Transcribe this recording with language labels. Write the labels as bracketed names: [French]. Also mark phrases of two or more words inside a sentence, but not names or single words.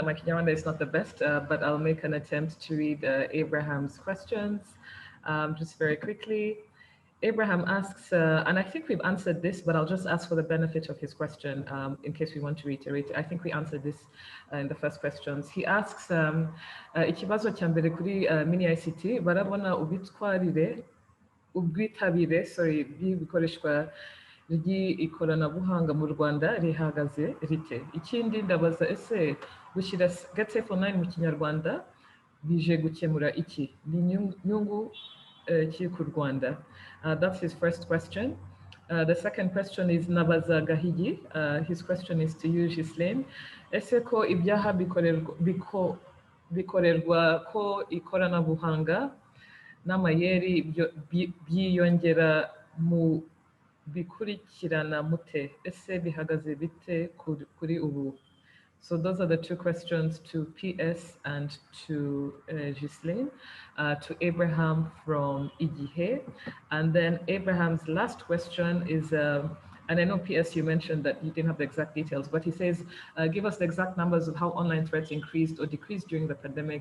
[English] My Kinyarwanda is not the best, but I'll make an attempt to read Abraham's questions just very quickly. Abraham asks, and I think we've answered this, but I'll just ask for the benefit of his question in case we want to reiterate. I think we answered this in the first questions. He asks, [Kinyarwanda] ikibazo cya mbere kuri mini ICT, barabona ubwitabire bw'ibikoreshwa ry'ikoranabuhanga mu Rwanda rihagaze rite? Ikindi ndabaza, ese gushyira Get Safe Online mu Kinyarwanda bije gukemura iki? Ni nyungu ki ku Rwanda? [English] That's his first question. The second question is Nabaza Gahigi. His question is to you, Ghislaine. [Kinyarwanda] Ese ko ibyaha bikorerwa ko ikoranabuhanga n'amayeri byiyongera mu bikurikirana mute? Ese bihagaze bite kuri ubu? [English] So those are the two questions to PS and to Ghislaine, to Abraham from Igihe. And then Abraham's last question is And I know, PS, you mentioned that you didn't have the exact details, but he says, give us the exact numbers of how online threats increased or decreased during the pandemic.